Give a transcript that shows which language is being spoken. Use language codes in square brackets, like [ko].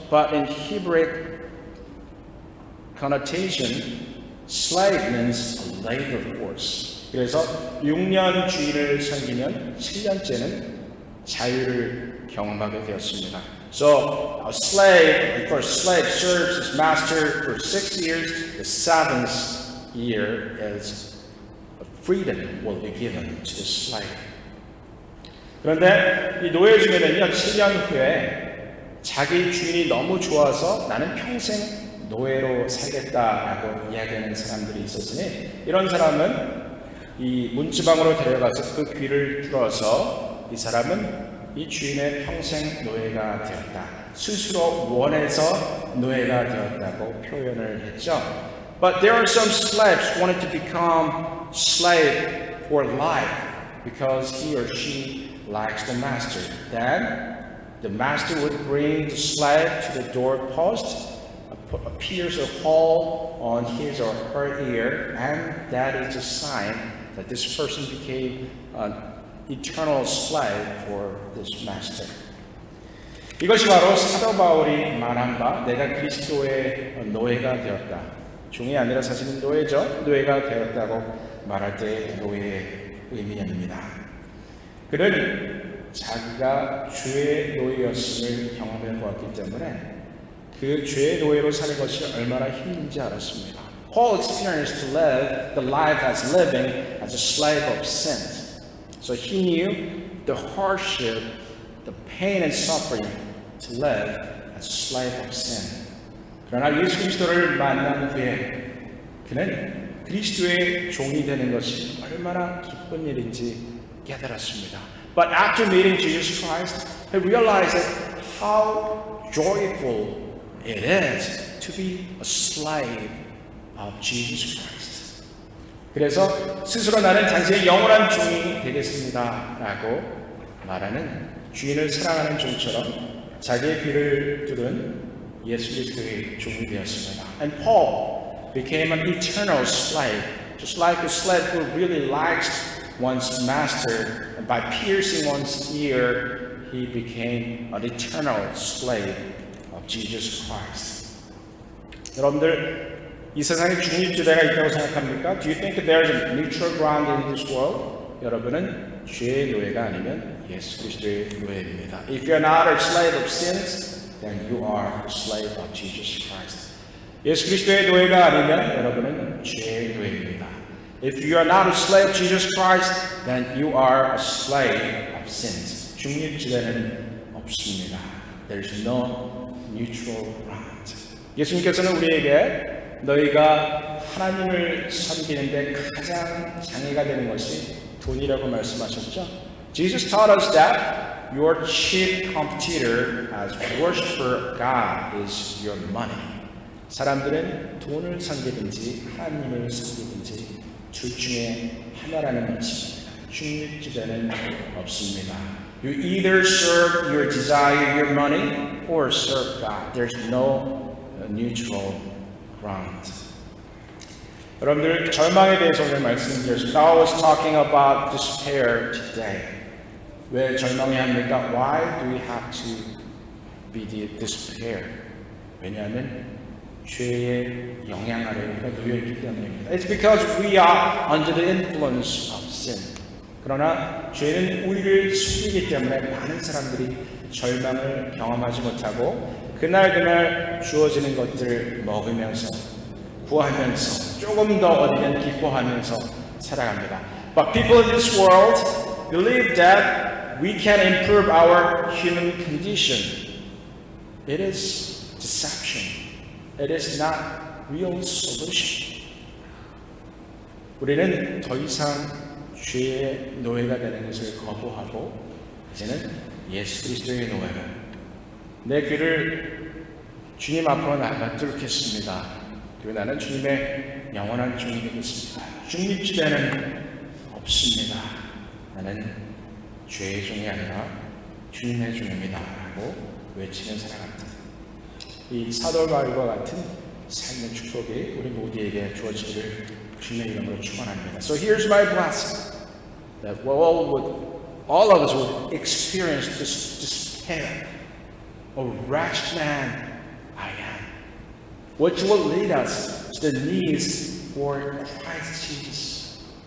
[en] But in Hebrew connotation, slave means a labor force. [ko] 그래서 6년 주일을 섬기면 7년째는 자유를 경험하게 되었습니다. [en] So a slave, the first slave serves his master for 6 years. The 7th year is freedom will be given to the slave. [ko] 그런데 이 노예 중에는요, 7년 후에 자기 주인이 너무 좋아서 나는 평생 노예로 살겠다라고 이야기하는 사람들이 있었으니 이런 사람은 이 문지방으로 데려가서 그 귀를 뚫어서 이 사람은 이 주인의 평생 노예가 되었다. 스스로 원해서 노예가 되었다고 표현을 했죠. [en] But there are some slaves who wanted to become slave for life because he or she likes the master. Then the master would bring the slave to the doorpost, pierce a hole on his or her ear, and that is a sign that this person became an eternal slave for this master. [ko] 이것이 바로 사도 바울이 말한 바 내가 그리스도의 노예가 되었다. 종이 아니라 사실은 노예죠. 노예가 되었다고 말할 때 노예의 의미입니다. 그는 자기가 죄의 노예였음을 경험해 보았기 때문에 그 죄의 노예로 사는 것이 얼마나 힘든지 알았습니다. [en] Paul experienced to live the life as living as a slave of sin. So he knew the hardship, the pain and suffering to live as a slave of sin. [ko] 그러나 예수 그리스도를 만난 후에 그는 그리스도의 종이 되는 것이 얼마나 기쁜 일인지 깨달았습니다. [en] But after meeting Jesus Christ, he realized how joyful it is to be a slave of Jesus Christ. [ko] 그래서 스스로 나는 당신의 영원한 종이 되겠습니다라고 말하는 주인을 사랑하는 종처럼 자기의 귀를 뚫은 예수 그리스도의 종이 되었습니다. [en] And Paul became an eternal slave, just like a slave who really likes one's master. And by piercing one's ear, he became an eternal slave of Jesus Christ. [ko] 여러분들 이 세상에 중립지대가 있다고 생각합니까? [en] Do you think there is a neutral ground in this world? [ko] 여러분은 죄의 노예가 아니면 예수 그리스도의 노예입니다. [en] If you're not a slave of sins, then you are a slave of Jesus Christ. [ko] 예수 그리스도의 노예가 아니면 여러분은 죄의 노예입니다. [en] If you are not a slave of Jesus Christ, then you are a slave of sins. [ko] 중립지대는 없습니다. [en] There is no neutral ground. [ko] 예수님께서는 우리에게 너희가 하나님을 섬기는데 가장 장애가 되는 것이 돈이라고 말씀하셨죠? [en] Jesus taught us that your chief competitor as worshiper of God is your money. [ko] 사람들은 돈을 섬기든지 하나님을 섬기든지 둘 중에 하나라는 것입니다. 중립지대는 없습니다. [en] You either serve your desire, your money, or serve God. There's no neutral ground. [ko] 여러분들 절망에 대해서 오늘 말씀드렸습니다. [en] I was talking about despair today. [ko] 왜 절망해야 합니까? [en] Why do we have to be despair? [ko] 왜냐하면 죄의 영향 아래 우리가 놓여 있기 때문입니다. [en] It's because we are under the influence of sin. [ko] 그러나 죄는 우리를 숨기기 때문에 많은 사람들이 절망을 경험하지 못하고 그날 주어지는 것들을 먹으면서 구하면서 조금 더 얻으면 기뻐하면서 살아갑니다. [en] But people in this world believe that we can improve our human condition. It is deception. It is not real solution. [ko] 우리는 더 이상 죄의 노예가 되는 것을 거부하고 이제는 예수 그리스도의 노예로 내 귀를 주님 앞으로 나가 뚫겠습니다. 그리고 나는 주님의 영원한 종이 되겠습니다. 중립지대는 없습니다. 나는 죄의 종이 아니라 주님의 종입니다. 라고 외치는 사랑합니다. 이 사도 바울과 같은 삶의 축복이 우리 모두에게 주어지기를 주님의 이름으로 축원합니다. [en] So here's my blessing that all of us would experience this despair. A wretched man I am, which will lead us to the knees for Christ Jesus.